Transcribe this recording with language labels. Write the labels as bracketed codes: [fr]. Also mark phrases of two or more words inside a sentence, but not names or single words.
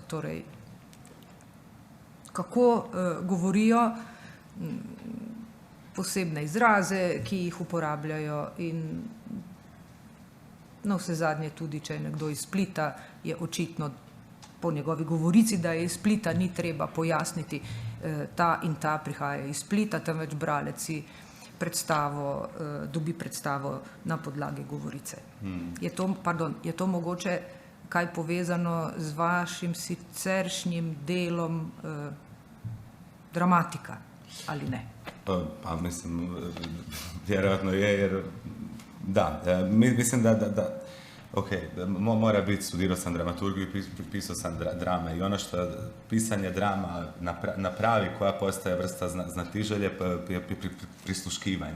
[sl] Torej, kako govorijo, posebne izraze, ki jih uporabljajo in na vse zadnje tudi, če je nekdo iz Splita, je očitno po njegovi govorici, da je iz Splita, ni treba pojasniti, ta in ta prihaja iz Splita, temveč bralec si dobi predstavo na podlagi govorice. Je to mogoče kaj povezano z vašim siceršnjim delom dramatika ali ne? [hr] Pa mislim, vjerojatno je, jer da, mislim da mora biti, studirao sam dramaturgiju i pisao sam drame i ono što pisanje drama napravi, koja postaje vrsta znatiželje, je prisluškivanje.